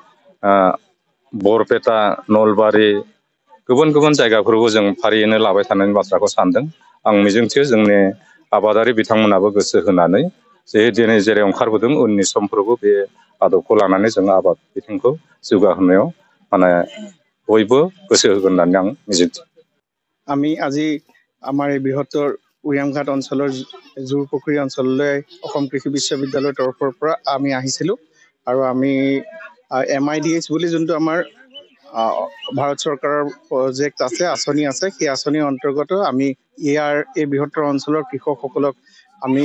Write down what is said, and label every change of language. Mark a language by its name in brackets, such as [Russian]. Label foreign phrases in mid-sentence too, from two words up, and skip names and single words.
[Bodo] बरपेटा नलबारि गुबुन गुबुन जायगाफोरखौ जों फारियैनो लाबाय थानायनि बाथ्राखौ सानदों आं मिजिंथियो जोंनि आबादारि बिथांमोनाबो गोसो होनानै जे दिनै जेरै ओंखारबोदों उननि समफ्रावबो बे आदबखौ लानानै जों आबाद बिथिंखौ जौगाहोनायाव माने बयबो गोसो होगोन होननानै आं मिजिंथियो [Assamese] আমি আজি আমাৰ এই বৃহত্তৰ উৰিয়ামঘাট অঞ্চলৰ জোৰপুখুৰী অঞ্চললৈ অসম কৃষি বিশ্ববিদ্যালয়ৰ তৰফৰ পৰা আমি আহিছিলোঁ আৰু আমি MIDH বুলি যোনটো আমাৰ ভাৰত চৰকাৰৰ প্ৰজেক্ট আছে আঁচনি আছে সেই আঁচনিৰ অন্তৰ্গত আমি এই বৃহত্তৰ অঞ্চলৰ কৃষকসকলক আমি